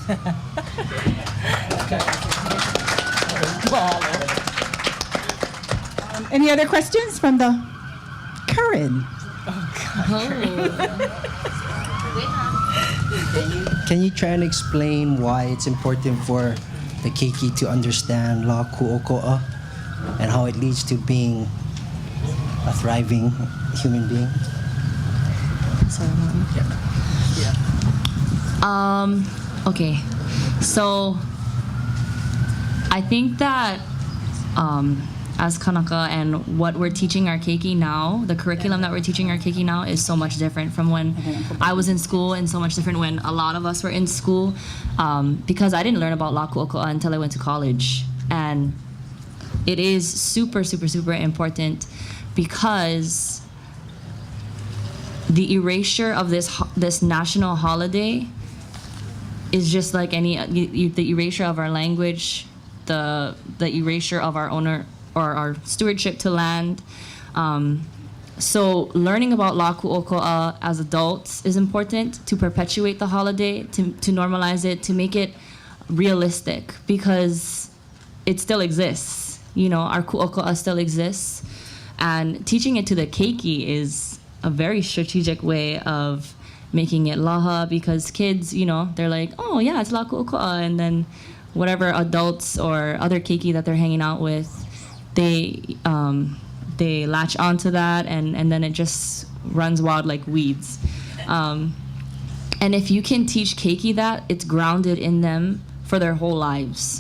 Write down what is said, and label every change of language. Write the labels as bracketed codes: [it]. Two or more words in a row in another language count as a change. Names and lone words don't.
[en] Any other questions from the Karen? Can you try and explain why it's important for the keiki to understand [haw] la ʻŌkoʻa [en] and how it leads to being a thriving human being? Okay, so I think that as Kanaka and what we're teaching our keiki now, the curriculum that we're teaching our keiki now is so much different from when I was in school, and so much different when a lot of us were in school, because I didn't learn about [haw] la ʻŌkoʻa [en] until I went to college. And it is super, super, super important, because the erasure of this national holiday is just like the erasure of our language, the erasure of our owner or our stewardship to land. So learning about [haw] la ʻŌkoʻa [en] as adults is important to perpetuate the holiday, to normalize it, to make it realistic, because it still exists. Our ʻŌkoʻa still exists, and teaching it to the keiki is a very strategic way of making it laha, because kids, they're like, oh yeah, it's [haw] la ʻŌkoʻa, [en] and then whatever adults or other keiki that they're hanging out with, they latch onto that, and then it just runs wild like weeds. And if you can teach keiki that, it's grounded in them for their whole lives.